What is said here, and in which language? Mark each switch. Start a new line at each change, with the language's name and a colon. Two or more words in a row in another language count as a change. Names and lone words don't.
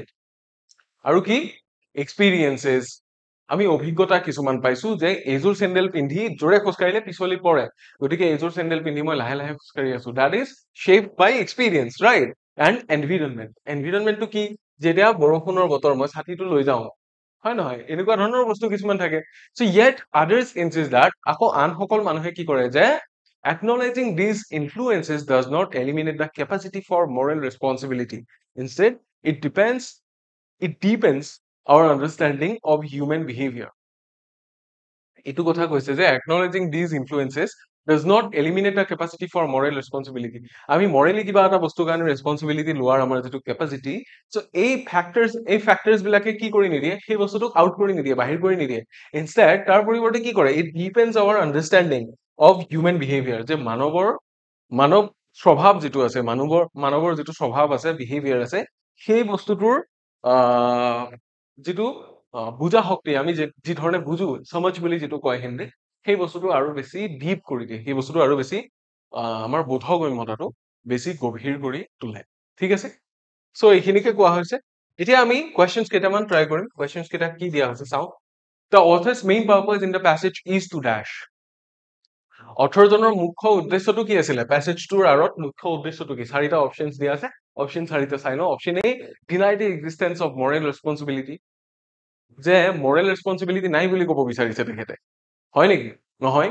Assamese: আৰু কি এক্সপিৰিয়েঞ্চেছ, আমি অভিজ্ঞতা কিছুমান পাইছো যে এইযোৰ চেণ্ডেল পিন্ধি জোৰে খোজকাঢ়িলে পিছলি পৰে, গতিকে এইযোৰ চেণ্ডেল পিন্ধি মই লাহে লাহে খোজকাঢ়ি আছো,
English: that is shaped by experience, right? and environment, environment
Assamese: কি? যেতিয়া বৰষুণৰ বতৰ মই ছাতিটো লৈ যাওঁ, হয় নহয়? এনেকুৱা ধৰণৰ বস্তু কিছুমান থাকে।
English: so yet others insist that,
Assamese: আকৌ আনসকল মানুহে কি কৰে যে
English: acknowledging these influences does not eliminate the capacity for moral responsibility. Instead, it deepens our understanding of human behavior.
Assamese: এইটো কথা কৈছে যে
English: acknowledging these influences does not eliminate the capacity for moral responsibility.
Assamese: আমি মৰেলি কিবা এটা বস্তুৰ কাৰণে ৰেছপন্সিবিলিটি লোৱাৰ আমাৰ যিটো কেপাচিটি, চ' এই ফেক্টৰ্ছ বিলাকে কি কৰি নিদিয়ে, সেই বস্তুটোক আউট কৰি নিদিয়ে, বাহিৰ কৰি নিদিয়ে। ইনষ্টেড তাৰ পৰিৱৰ্তে কি কৰে,
English: it depends our understanding of human behavior,
Assamese: যে মানৱ স্বভাৱ যিটো আছে, মানৱৰ যিটো স্বভাৱ আছে, বিহেভিয়াৰ আছে, সেই বস্তুটোৰ যিটো বুজা শক্তি, আমি যি ধৰণে বুজো, সমজ বুলি যিটো কয় হিন্দীত, সেই বস্তুটো আৰু বেছি ডিপ কৰি দিয়ে, সেই বস্তুটো আৰু বেছি আমাৰ বোধগম্যতাটো বেছি গভীৰ কৰি তোলে, ঠিক আছে? চ' এইখিনিকে কোৱা হৈছে। এতিয়া আমি কুৱেশ্যনছ কেইটামান ট্ৰাই কৰিম। কুৱেশ্যনছ কেইটা কি দিয়া হৈছে চাওঁ।
English: The author's main purpose in the passage is to dash.
Assamese: অথৰজনৰ মুখ্য উদ্দেশ্যটো কি আছিলে? পেছেজটোৰ আঁৰত মুখ্য উদ্দেশ্যটো কি? চাৰিটা অপশ্যনছ দিয়া আছে, অপশ্যন চাৰিটা চাই লওঁ।
English: option A, deny the existence of moral responsibility,
Assamese: যে
English: moral responsibility
Assamese: নাই বুলি ক'ব বিচাৰিছে তেখেতে, হয় নেকি? নহয়।